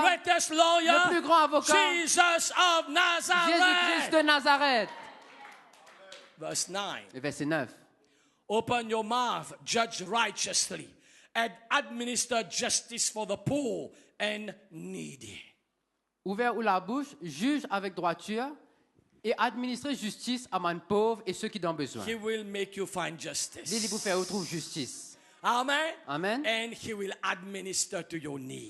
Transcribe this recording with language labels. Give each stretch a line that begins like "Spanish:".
English: greatest lawyer,
French: le plus grand avocat,
English: Jesus of
French: Jésus-Christ de Nazareth.
English: Verse 9.
French: Le verset 9.
English: Open your mouth, judge righteously, and administer justice for the poor and needy.
French: Ouvert ou la bouche, juge avec droiture et administre justice à man pauvre et ceux qui ont besoin.
English: He will make you find
French: Il
English: justice.
French: vous faire retrouver justice.
English: Amen.
French: Amen.
English: And he will administer to your need.